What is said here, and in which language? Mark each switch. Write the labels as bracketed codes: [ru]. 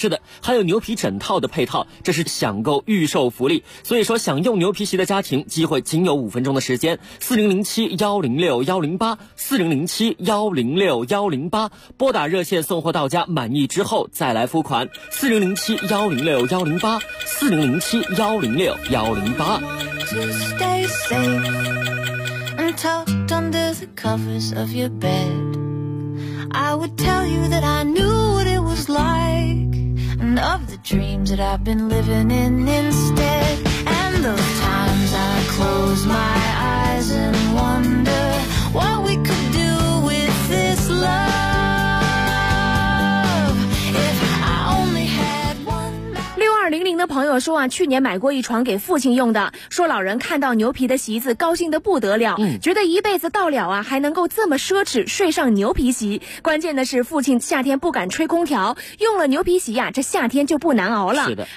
[zh] 是的，还有牛皮枕套的配套，这是享购预售福利。所以说想用牛皮席的家庭机会仅有5分钟的时间，4007106108 4007106108，拨打热线送货到家，满意之后再来付款。 4007106108 4007106108。 [en] Just stay safe and tucked under the covers of your bedI would tell you that I knew what it was like, and of the dreams that I've been living in instead. And those times I close my eyes and wonder what we could do with this love if I only had one. [zh] 6200的朋友说啊，去年买过一床给父亲用的，说老人看到牛皮的席子高兴得不得了，觉得一辈子到了啊还能够这么奢侈睡上牛皮席。关键的是父亲夏天不敢吹空调，用了牛皮席啊这夏天就不难熬了。是的，